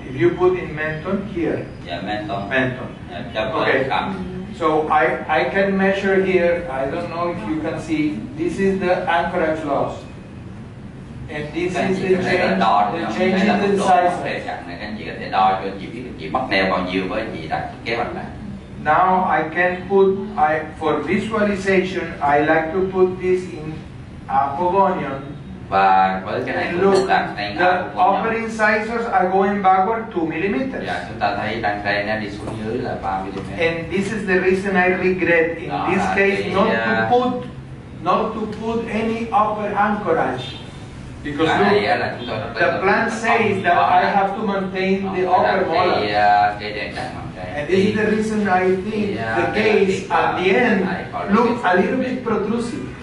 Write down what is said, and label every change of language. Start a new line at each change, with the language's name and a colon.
English: If you put in menton here. Yeah, menton. Okay. So I can measure here. I don't know if you can see. This is the anchorage loss. And this is the change in the size.
Vietnamese: Các chị có thể đo cho chị bắt neo bao nhiêu với chị đặt kế hoạch này.
English: Now I can put, for visualization, I like to put this in Pogonion.
Vietnamese: Và với cái này
English: look, the upper incisors are going backward 2 mm.
Vietnamese: Dạ, chúng ta thấy răng đây nó đi xuống dưới là 3 mm.
English: And this is the reason I regret in this case not to put any upper anchorage. Because look, the plan says that I have to maintain the upper molar. And this is the reason I think the gaze at the end looks a little bit protrusive.